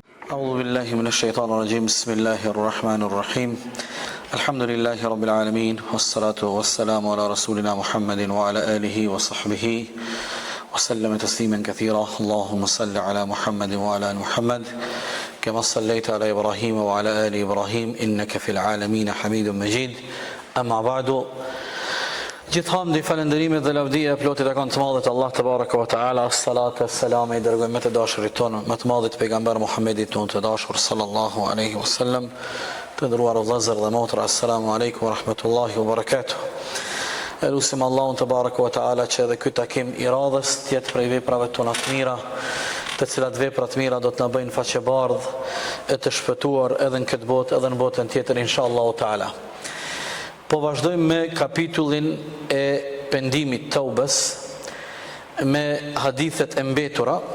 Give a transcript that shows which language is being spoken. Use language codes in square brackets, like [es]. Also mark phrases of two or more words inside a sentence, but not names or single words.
[ar] أعوذ بالله من الشيطان الرجيم بسم الله الرحمن الرحيم الحمد لله رب العالمين والصلاة والسلام على رسولنا محمد وعلى آله وصحبه وسلم تسليما كثيرا اللهم صل على محمد وعلى آل محمد كما صليت على إبراهيم وعلى آل إبراهيم إنك في العالمين حميد مجيد أما بعد [sq] Gjithhamdi, falënderimet dhe lavdia e plotit e kanë të madhët Allah të [ar] تبارك وتعالى, [sq] salatu e salame i dërgojmë të dashurit tonë, më të madhët pejgamber Muhammedit tonë të dashur [ar] صلى الله عليه وسلم, [sq] të ndëruar o vëllezër dhe motra, [ar] السلام عليكم ورحمة الله وبركاته. [sq] Elusim Allahun të [ar] تبارك وتعالى [sq] që edhe ky takim i radhës tjetë prej veprave tona të mira, të cilat vepra të mira do të na bëjnë faqebardh e të shpëtuar edhe në këtë botë edhe në botën tjetër [ar] إن شاء الله تعالى. [sq] Po vazhdojmë me kapitullin e pendimit të Taubës, me hadithet e mbetura.